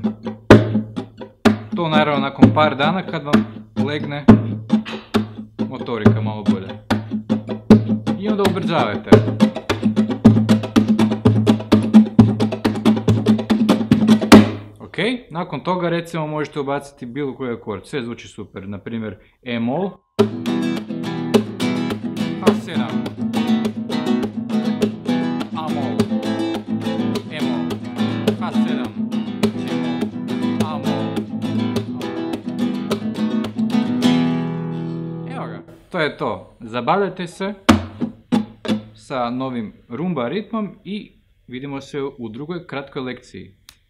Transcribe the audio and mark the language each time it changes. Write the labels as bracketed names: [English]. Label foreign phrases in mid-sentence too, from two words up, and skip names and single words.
[Croatian] To naravno nakon par dana kad vam legne motorika malo bolje. I onda ubrzavajte. Ok, nakon toga recimo možete ubaciti bilo koji akord, sve zvuči super, na primjer E-mol, A7, A-mol, E-mol, H7, C-mol, A-mol. Evo ga, to je to. Zabavljajte se sa novim rumba ritmom i vidimo se u drugoj kratkoj lekciji.